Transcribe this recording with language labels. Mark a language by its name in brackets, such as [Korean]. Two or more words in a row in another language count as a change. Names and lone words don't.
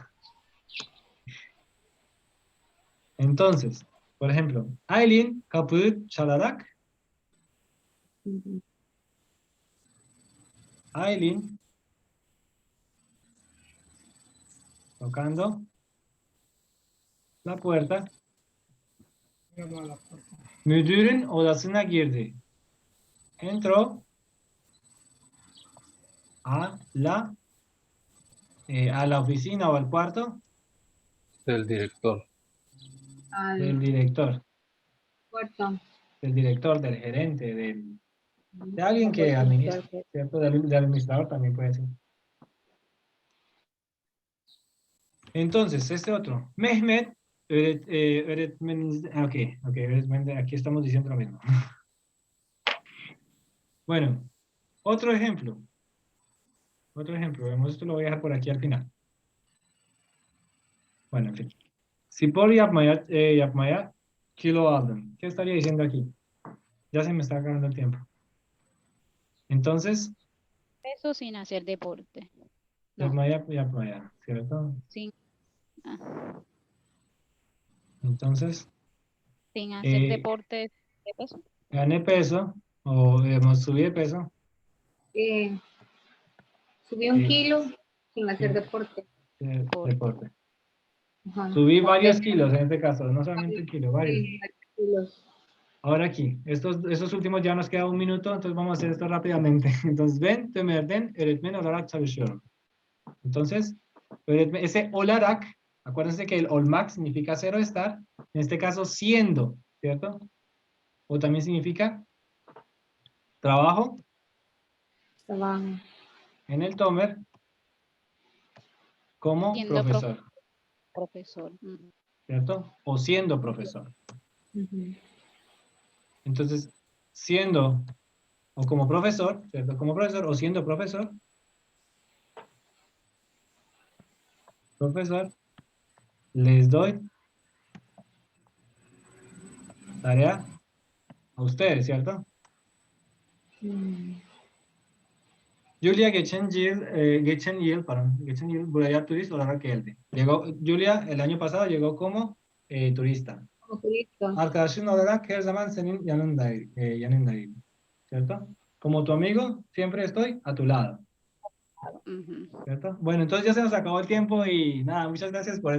[Spanish] Entonces, por ejemplo, Aylin [Turkish] kapıyı çalarak, [Spanish] Aylin tocando la puerta, Llamó a la puerta. [Turkish] müdürün odasına girdi. [Spanish] Entró a la oficina o al cuarto Del director. Al del director. puerto. Del director, del gerente, de alguien que administra, ¿cierto? Del administrador también puede ser. Entonces, este otro, [Turkish] Mehmet, öğretmeniniz, ok, öğretmen, [Spanish] aquí estamos diciendo lo mismo. Bueno, otro ejemplo, vemos, esto lo voy a dejar por aquí al final. Bueno, en fin. [Turkish] Spor yapmaya kilo aldım. [Spanish] ¿Qué estaría diciendo aquí? Ya se me está acabando el tiempo. Entonces, Eso sin hacer deporte. No. yapmaya, ¿cierto? Sin, ah, Entonces, sin hacer deporte de peso. gané peso, o subí de peso. Subí un Sí. kilo sin hacer Sí. deporte. Deporte. Ajá. Subí varios kilos en este caso, no solamente un kilo, varios. Sí, kilos. Ahora aquí, estos últimos ya nos queda un minuto, entonces vamos a hacer esto rápidamente. Entonces, [Turkish] ben tömerden öğretmen olarak çalışıyorum. [Spanish] Entonces, ese olarak, acuérdense que el olmak significa ser o estar, en este caso siendo, ¿cierto? O también significa trabajo Trabajo. en el Tomer como Siendo profesor, profesor. Ujú. ¿cierto? O siendo profesor. Ujú. Entonces, siendo o como profesor, ¿cierto? Como profesor o siendo profesor. Profesor, les doy tarea a ustedes, ¿cierto? Mm. [Turkish] Julia geçen yıl buraya turist olarak geldi. [Spanish] Julia el año pasado llegó como turista. Como turista. [Turkish] Arkadaşın olarak her zaman senin yanındayım. [Spanish] ¿Cierto? Como tu amigo, siempre estoy a tu lado. Ujú. ¿Cierto? Bueno, entonces ya se nos acabó el tiempo y nada, muchas gracias por